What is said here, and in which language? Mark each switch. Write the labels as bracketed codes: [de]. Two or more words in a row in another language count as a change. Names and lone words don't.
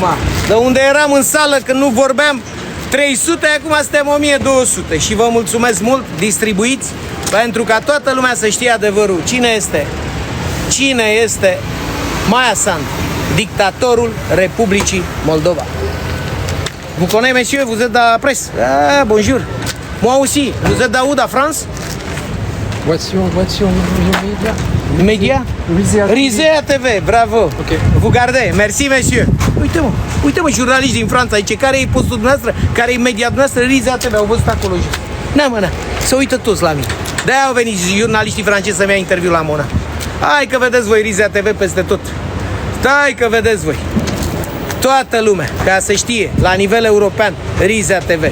[ro] De unde eram în sală când nu vorbeam 300, acum suntem 1200. Și vă mulțumesc mult, distribuiți, pentru ca toată lumea să știe adevărul. Cine este? Cine este Maia Sandu, dictatorul Republicii Moldova? [fr] Vous connaissez, monsieur? Vous êtes de la presse? Ah, bonjour. Moi aussi. Vous êtes d'où, de France? Voici média. Media? Rizea TV, bravo. Ok. Vous gardez. Merci, monsieur. [ro] Uite-mă, jurnaliști din Franța aici. Care e postul dumneavoastră? Care e media dumneavoastră? Rizea TV. Au văzut acolo jos. Na, să uită toți la mine. De-aia au venit jurnaliștii francezi să-mi ia interviu la Mona. Hai că vedeți voi Rizea TV peste tot. Hai că vedeți voi. Toată lumea, ca să știe, la nivel european, Rizea TV.